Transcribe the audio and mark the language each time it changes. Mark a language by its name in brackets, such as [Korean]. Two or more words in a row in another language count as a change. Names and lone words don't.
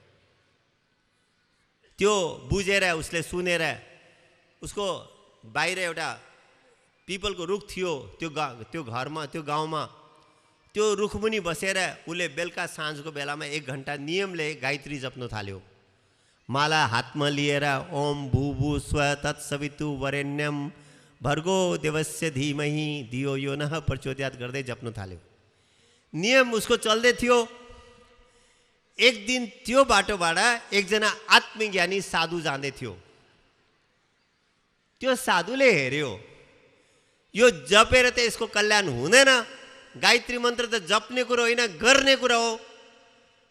[Nepali] त्यो बुझेर उसले सुनेर उसको बाहिर एउटा पिपलको रुख थियो, त्यो घरमा, त्यो गाउँमा, त्यो रुखमुनि बसेर उसले बेलुका साँझको बेलामा 1 घन्टा नियमले गायत्री जप्नु थाल्यो। माला हातमा लिएर [Sanskrit] ओम भूभु स्व तत्सवितु वरेण्यम भर्गो देवस्य धीमहि धियो यो नः प्रचोदयात् [Nepali] गर्दै जप्नु थाल्यो। नियम उसको चल्दै थियो। एक दिन त्यो बाटोबाट एकजना आत्मज्ञानी साधु जाँदै थियो। त्यो साधुले हेर्यो, यो जपेर त यसको कल्याण हुँदैन, गायत्री मन्त्र त जप्ने कुरो होइन, गर्ने कुरा हो।